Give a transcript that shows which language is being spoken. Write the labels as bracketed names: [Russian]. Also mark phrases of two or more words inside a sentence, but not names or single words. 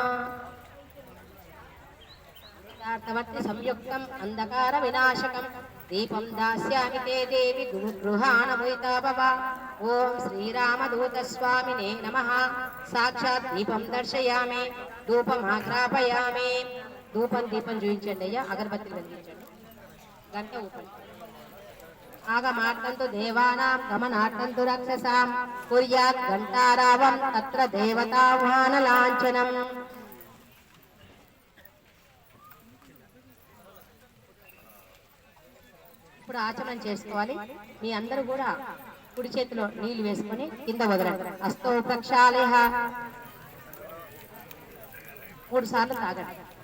[Sanskrit] संयुक्तम् अंधकार विनाशकं दीपं दास्यामि ते देवी गुरुगृहाणमुदिता भव। ओं श्रीरामदूतस्वामिने नमः। साक्षात् दीपं दर्शयामि धूपमाग्रापयामि। धूपं दीपं [Telugu] చూయించండి అయ్యా అగరబత్తిలు వెలిగించండి గంట ఊపండి। [Sanskrit] आगमार्तन्तु देवानां गमनार्तन्तु रक्षसां कुर्यात् घण्टारावं तत्र देवताह्वानलाञ्छनम्। [Telugu] ఇప్పుడు ఆచమనం చేసుకోవాలి। మీ అందరూ కూడా కుడి చేతిలో నీళ్లు వేసుకొని కింద వదలండి। [Sanskrit] హస్తో ప్రక్షాళయ [Telugu] 3 సార్లు తాగండి।